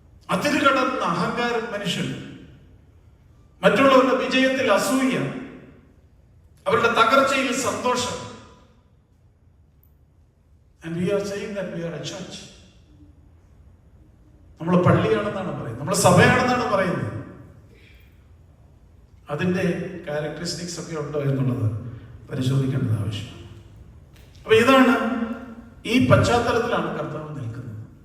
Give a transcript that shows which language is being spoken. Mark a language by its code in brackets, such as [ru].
[ml] അതിര് കടന്ന അഹങ്കാരം മനുഷ്യൻ, മറ്റുള്ളവരുടെ വിജയത്തിൽ അസൂയ, അവരുടെ തകർച്ചയിൽ സന്തോഷം. [en] And we are saying that we are a church. [ml] നമ്മൾ പള്ളിയാണെന്നാണ് പറയുന്നത്, നമ്മൾ സഭയാണെന്നാണ് പറയുന്നത്. അതിന്റെ ക്യാരക്ടറിസ്റ്റിക്സ് ഒക്കെ ഉണ്ടോ എന്നുള്ളത് പരിശോധിക്കേണ്ടത് ആവശ്യമാണ്. അപ്പൊ ഇതാണ്, ഈ പശ്ചാത്തലത്തിലാണ് കർത്താവ് നിൽക്കുന്നത്.